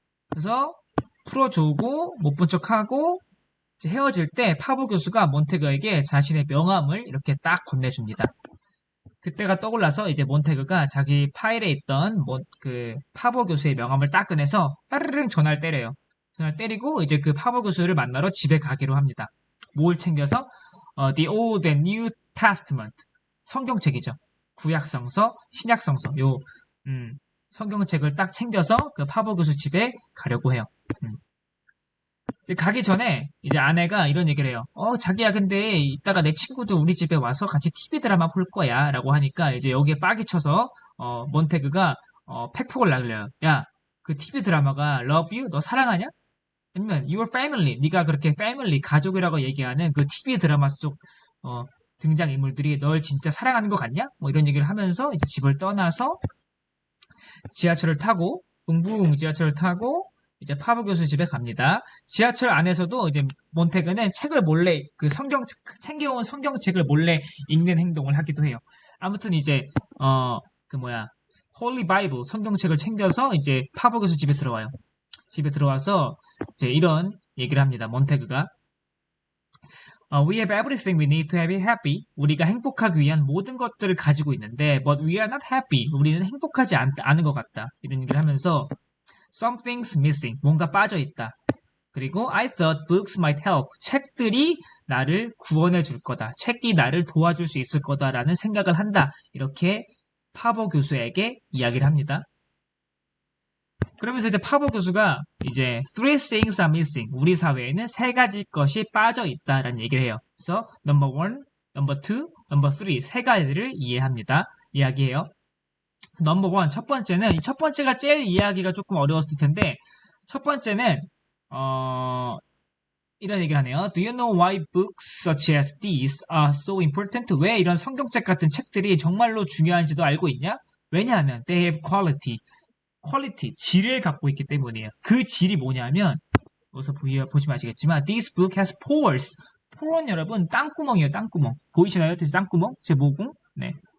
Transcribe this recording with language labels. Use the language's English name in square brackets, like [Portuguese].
[Korean] 그래서 풀어주고 못 본 척하고 헤어질 때 파보 교수가 몬테그에게 자신의 명함을 이렇게 딱 건네줍니다. 그때가 떠올라서 이제 몬테그가 자기 파일에 있던 그 파보 교수의 명함을 딱 꺼내서 따르릉 전화를 때려요. 전화를 때리고 이제 그 파보 교수를 만나러 집에 가기로 합니다. 뭘 챙겨서 [English] The Old and New Testament [Korean] 성경책이죠. 구약성서, 신약성서 요 성경책을 딱 챙겨서 그 파보 교수 집에 가려고 해요. 음. 가기 전에 이제 아내가 이런 얘기를 해요. 자기야, 근데 이따가 내 친구도 우리 집에 와서 같이 TV 드라마 볼 거야. 라고 하니까 이제 여기에 빡이 쳐서, 몬테그가, 팩폭을 날려요. 야, 그 TV 드라마가 [English] Love You? [Korean] 너 사랑하냐? 아니면 [English] Your Family? [Korean] 네가 그렇게 Family, 가족이라고 얘기하는 그 TV 드라마 속, 등장인물들이 널 진짜 사랑하는 것 같냐? 뭐 이런 얘기를 하면서 이제 집을 떠나서 지하철을 타고 붕붕 지하철을 타고 이제 파브 교수 집에 갑니다. 지하철 안에서도 이제 몬테그는 책을 몰래 그 챙겨온 성경책을 몰래 읽는 행동을 하기도 해요. 아무튼 이제 그 뭐야 홀리 바이블 성경책을 챙겨서 이제 파브 교수 집에 들어와요. 집에 들어와서 이제 이런 얘기를 합니다. [English] 몬테그가 We have everything we need to be happy. [Korean] 우리가 행복하기 위한 모든 것들을 가지고 있는데, [English] but we are not happy. [Korean] 우리는 행복하지 않은 것 같다. 이런 얘기를 하면서, [English] something's missing. [Korean] 뭔가 빠져 있다. 그리고 [English] I thought books might help. [Korean] 책들이 나를 구원해 줄 거다. 책이 나를 도와줄 수 있을 거다라는 생각을 한다. 이렇게 파버 교수에게 이야기를 합니다. 그러면서 이제 파버 교수가 이제 [English] three things are missing. [Korean] 우리 사회에는 세 가지 것이 빠져 있다라는 얘기를 해요. 그래서 [English] number one, number two, number three [Korean] 세 가지를 이해합니다. 이야기해요. number one 첫 번째는 이 첫 번째가 제일 이해하기가 조금 어려웠을 텐데 첫 번째는 어 이런 얘기를 하네요. [English] Do you know why books such as these are so important? [Korean] 왜 이런 성경책 같은 책들이 정말로 중요한지도 알고 있냐? 왜냐하면 [English] they have quality, [Korean] 질을 갖고 있기 때문이에요. 그 질이 뭐냐면 여기서 보시면 아시겠지만 [English] this book has pores. [Korean] 포는 여러분 땅구멍이에요. 땅구멍. 보이시나요? 땅구멍? 제 모공? 네.